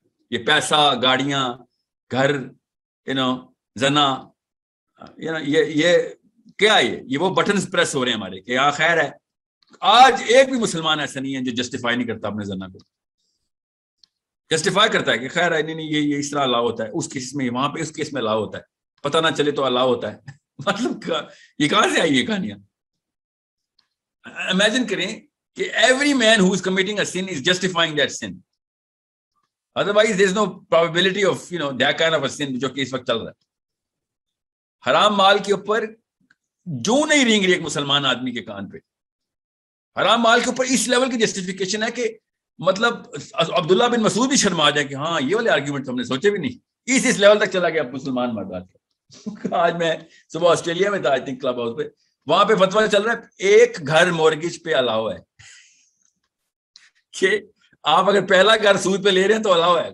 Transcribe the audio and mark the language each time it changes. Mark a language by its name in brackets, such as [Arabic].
[Urdu] یہ پیسہ, گاڑیاں, گھر, زنا, یہ کیا ہے, یہ وہ بٹنز پریس ہو رہے ہیں ہمارے کہ ہاں خیر ہے. آج ایک بھی مسلمان ایسا نہیں ہے جو جسٹیفائی نہیں کرتا اپنے زنا کو. جسٹیفائی کرتا ہے کہ خیر ہے, نہیں یہ اس طرح اللہ ہوتا ہے, اس کیس میں وہاں پہ اس کیس میں اللہ ہوتا ہے, پتہ نہ چلے تو اللہ ہوتا ہے. مطلب یہ کہاں سے آئی یہ کہانیاں؟ [English] Imagine کریں کہ every man who is committing a sin is justifying that sin. Otherwise there is no probability of that kind of a sin [Urdu] جو کہ اس وقت چل رہا ہے. حرام مال کے اوپر جو نہیں رینگ رہی ایک مسلمان آدمی کے کان پہ. حرام مال کے اوپر اس لیول کی جسٹیفیکیشن ہے کہ مطلب عبداللہ بن مسعود بھی شرما جائے کہ ہاں یہ والے آرگیومنٹ ہم نے سوچے بھی نہیں. اس لیول تک چلا گیا مسلمان مرد آج. آج میں صبح آسٹریلیا میں تھا, [English] I think [Urdu] کلب ہاؤس پہ, وہاں پہ فتویٰ چل رہا ہے ایک گھر مورگیج پہ الاؤ ہے, کہ آپ اگر پہلا گھر سود پہ لے رہے ہیں تو الاؤ ہے.